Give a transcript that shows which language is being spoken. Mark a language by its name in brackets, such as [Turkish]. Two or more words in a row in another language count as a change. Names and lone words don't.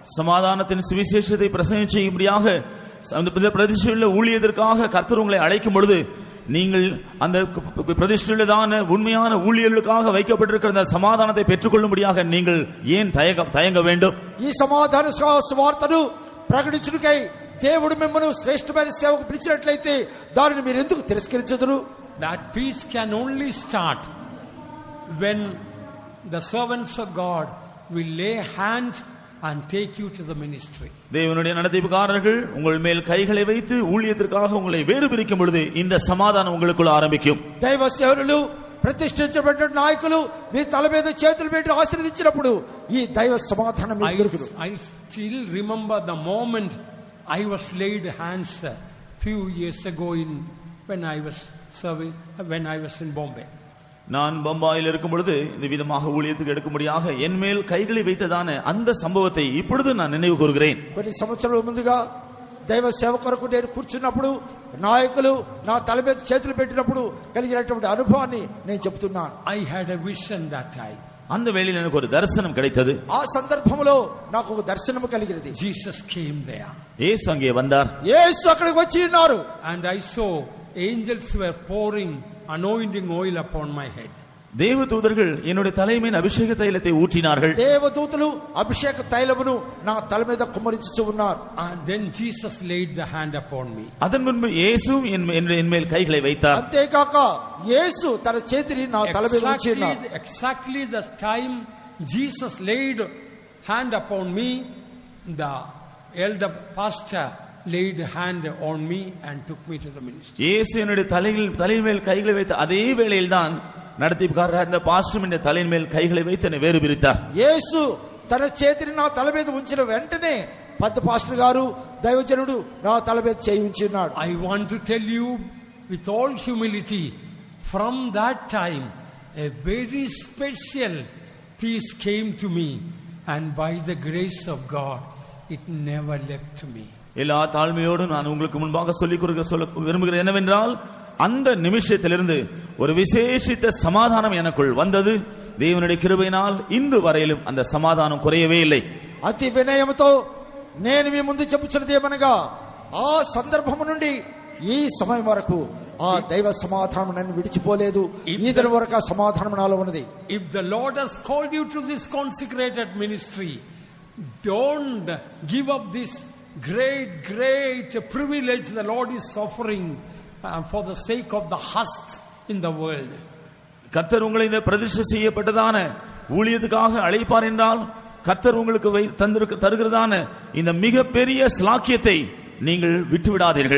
[Tamil] சமாதானத்தின் சுவிசேஷத்தை பிரசங்கம் செய்யும்படியாக அந்த பிரதிஷ்டையுள்ள ஊழியத்திற்காக கர்த்தர் உங்களை அழைக்கும் பொழுது நீங்கள் அந்த பிரதிஷ்டையுள்ளதான உண்மையான ஊழியர்களுக்காக வைக்கப்பட்டிருக்கிற அந்த சமாதானத்தை பெற்றுக்கொள்ளும்படியாக நீங்கள் ஏன் தயங்க வேண்டும்? [Telugu] ఈ సమాధాన సువార్తను ప్రకటించుటకై దేవుడు మిమ్మల్ని శ్రేష్టమైన సేవకు పిలిచినట్లయితే దానిని మీరు ఎందుకు తిరస్కరించదురు? [English] That peace can only start when the servants of God will lay hand and take you to the ministry. [Tamil] தேவனுடைய நடத்திப்புக்காரர்கள் உங்கள் மேல் கைகளை வைத்து ஊழியத்திற்காக உங்களை வேறு பிரிக்கும் பொழுது இந்த சமாதானம் உங்களுக்குள்ள ஆரம்பிக்கும். [Telugu] దైవ సేవకులు ప్రతిష్ఠించబడిన నాయకులు మీ తల మీద చేతులు పెట్టి ఆశీర్వదించినప్పుడు ఈ దైవ సమాధానం మీకు దొరుకును. [English] I still remember the moment I was laid hands few years ago when I was in Bombay. [Tamil] நான் பம்பாயில் இருக்கும் பொழுது இந்த விதமாக ஊழியத்துக்கு எடுக்கும்படியாக என் மேல் கைகளை வைத்ததான அந்த சம்பவத்தை இப்பொழுது நான் நினைவு கூறுகிறேன். [Telugu] కొన్ని సంవత్సరాల ముందుగా దైవ సేవ కొరకు నేను కూర్చున్నప్పుడు నాయకులు నా తల మీద చేతులు పెట్టినప్పుడు కలిగినటువంటి అనుభవాన్ని నేను చెప్తున్నాను. [English] I had a vision that time. [Tamil] அந்த வேளையில் எனக்கு ஒரு தரிசனம் கிடைத்தது. [Telugu] ఆ సందర్భంలో నాకు ఒక దర్శనం కలిగినది. [English] Jesus came there. [Tamil] இயேசு அங்கே வந்தார். [Telugu] యేసు అక్కడికి వచ్చి ఉన్నారు. [English] And I saw angels were pouring anointing oil upon my head. [Tamil] தேவதூதர்கள் என்னுடைய தலைமையின் அபிஷேக தைலத்தை ஊற்றினார்கள். [Telugu] దేవదూతలు అభిషేక తైలమును నా తల మీద కుమ్మరించుచు ఉన్నారు. [English] And then Jesus laid the hand upon me. [Tamil] அதன் முன்பு இயேசு என் மேல் கைகளை வைத்தார். [Telugu] అంతేకాక యేసు తన చేతిని నా తల మీద ఉంచి ఉన్నారు. [English] Exactly the time Jesus laid hand upon me, the elder pastor laid hand on me and took me to the ministry. [Tamil] இயேசு என்னுடைய தலையின் மேல் கைகளை வைத்த அதே வேளையில் தான் நடத்திப்புக்காரர் அந்த பாஸ்டர் என்ற தலையின் மேல் கைகளை வைத்து என்னை வேறு பிரித்தார். [Telugu] యేసు తన చేతిని నా తల మీద ఉంచిన వెంటనే పెద్ద పాస్టర్ గారు దైవజనుడు నా తల మీద చేయి ఉంచి ఉన్నాడు. [English] I want to tell you with all humility, from that time a very special peace came to me, and by the grace of God it never left me. [Tamil] எல்லா தாழ்மையோடு நான் உங்களுக்கு முன்பாக சொல்ல விரும்புகிறேன் என்னவென்றால், அந்த நிமிஷத்திலிருந்து ஒரு விசேஷித்த சமாதானம் எனக்குள் வந்தது. தேவனுடைய கிருபையினால் இன்று வரையிலும் அந்த சமாதானம் குறையவே இல்லை. [Telugu] అతి వినయముతో నేను మీ ముందు చెప్పుచున్నది ఏమనగా, ఆ సందర్భం నుండి ఈ సమయం వరకు ఆ దైవ సమాధానం నన్ను విడిచిపోలేదు. ఈ దినం వరకు ఆ సమాధానం నాలో ఉన్నది. [English] If the Lord has called you to this consecrated ministry, don't give up this great privilege the Lord is offering for the sake of the husks in the world. [Tamil] கர்த்தர் உங்களை இந்த பிரதிஷ்டை செய்யப்பட்டதான ஊழியத்துக்காக அழைப்பார் என்றால் கர்த்தர் உங்களுக்கு தருகிறதான இந்த மிகப்பெரிய ஸ்லாக்கியத்தை நீங்கள் விட்டுவிடாதீர்கள்.